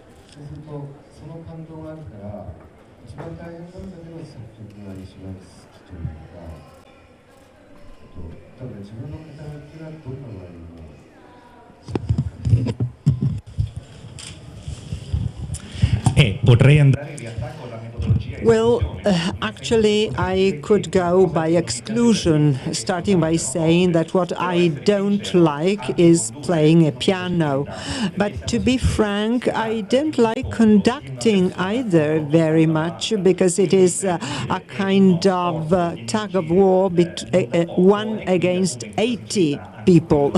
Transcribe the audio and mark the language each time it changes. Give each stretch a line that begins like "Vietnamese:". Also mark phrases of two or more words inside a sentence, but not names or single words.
Japanese: そうするとその感動があるから一番大変なんだけど作曲が一番好きというか、だから自分の肩書きはどんな場合にも
Italian: potrei andare in realtà con la metodologia
English: Well, actually, I could go by exclusion, starting by saying that what I don't like is playing a piano. But to be frank, I don't like conducting either very much because it is a kind of tug of war, one against 80 people.